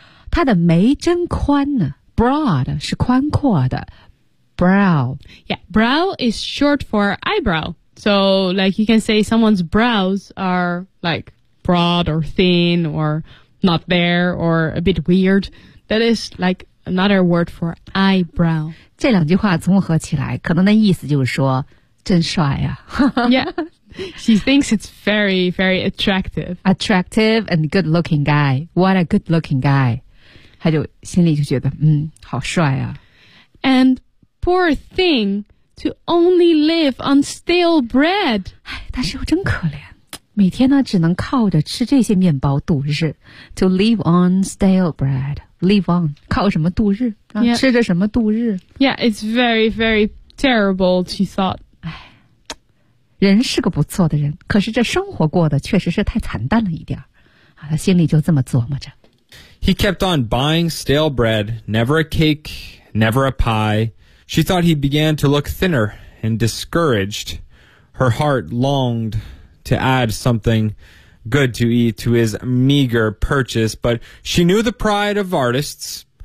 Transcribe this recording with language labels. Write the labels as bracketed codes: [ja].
[zh] 他的眉真宽呢、broad 是宽阔的 ,brow. [en] Yeah, brow is short for eyebrow. So, like, you can say someone's brows are, like, broad or thin or... not there or a bit weird. That is like another word for eyebrow. [zh] 这两句话综合起来可能的意思就是说真帅啊。 [en] Yeah. She thinks it's very, very attractive. Attractive and good looking guy. What a good looking guy. [zh] 她就心里就觉得好帅啊。 [en] And poor thing to only live on stale bread. [zh] 但是又真可怜。每天呢只能靠着吃这些面包度日 [en] to live on stale bread live on [zh] 靠什么度日、 [en] yeah. [zh] 吃着什么度日 [en] yeah it's very very terrible she thought [zh] 人是个不错的人可是这生活过得确实是太惨淡了一点他心里就这么琢磨着 [en] he kept on buying stale bread never a cake never a pie she thought he began to look thinner and discouraged her heart longedto add something good to eat to his meager purchase, but she knew the pride of artists.